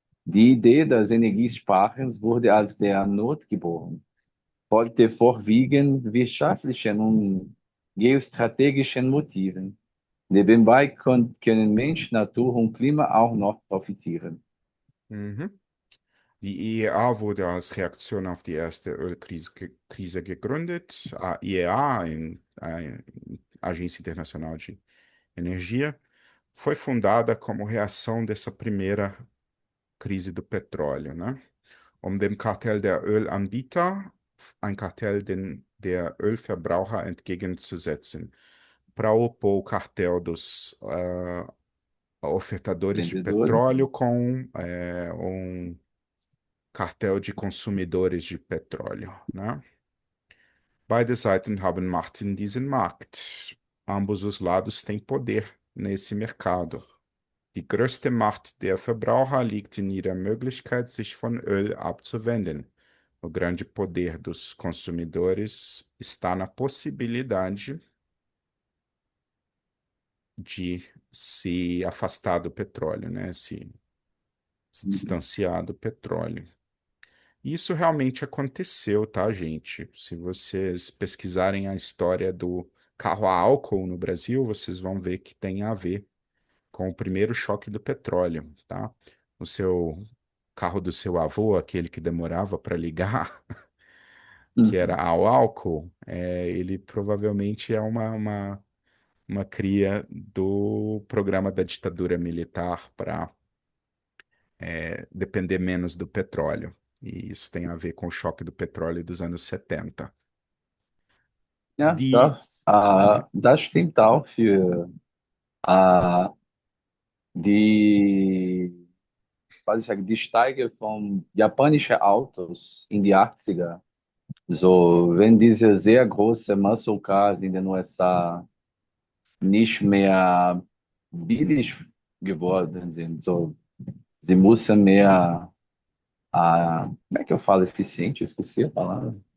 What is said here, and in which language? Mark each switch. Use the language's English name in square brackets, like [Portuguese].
[German] Die Idee des Energiesparens wurde als der Not geboren, folgte vorwiegend wirtschaftlichen und geostrategischen Motiven. Nebenbei können Mensch, Natur und Klima auch noch profitieren. Mhm. Die IEA wurde als Reaktion auf die erste Ölkrise gegründet. [Portuguese] A IEA, a Agência Internacional de Energia, foi fundada como reação dessa primeira crise do petróleo, né? [German] Um dem Kartell der Ölanbieter, ein Kartell der Ölverbraucher entgegenzusetzen, [Portuguese] para opor o cartel dos ofertadores de Vendedores, né? petróleo com um cartel de consumidores de petróleo, né? [German] Beide Seiten haben Macht in diesem Markt. [Portuguese] Ambos os lados têm poder nesse mercado. [German] Die größte Macht der Verbraucher liegt in ihrer Möglichkeit, sich von Öl abzuwenden. [Portuguese] O grande poder dos consumidores está na possibilidade de se afastar do petróleo, né? Se distanciar do petróleo. Isso realmente aconteceu, tá, gente? Se vocês pesquisarem a história do carro a álcool no Brasil, vocês vão ver que tem a ver com o primeiro choque do petróleo, tá? O seu carro do seu avô, aquele que demorava para ligar, que era Mhm. ao álcool, ele provavelmente é uma cria do programa da ditadura militar para depender menos do petróleo. E isso tem a ver com o choque do petróleo dos anos 70. [German] Ja, Die, das stimmt auch für äh, die, was ich sage, die Steige von japanischen Autos in die 80er. So, wenn diese sehr große Muscle Cars in den USA nicht mehr billig geworden sind, so, sie müssen mehr, [Portuguese] como é que eu falo eficiente? Eu esqueci a palavra.